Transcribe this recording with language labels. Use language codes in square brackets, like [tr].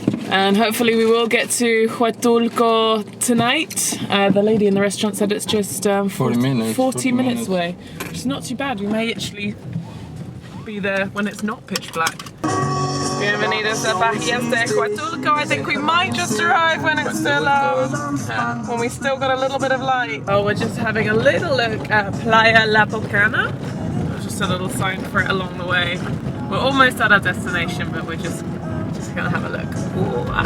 [en] And hopefully we will get to Huatulco tonight. The lady in the restaurant said it's just 40 minutes away, which is not too bad. We may actually be there when it's not pitch black. [es] Bienvenidos a Bahías de Huatulco. [en] I think we might just arrive when it's still when we still got a little bit of light. Oh, we're just having a little look at Playa La Bocana. Just a little sign for it along the way. We're almost at our destination, but we're just gonna have a look. Wow.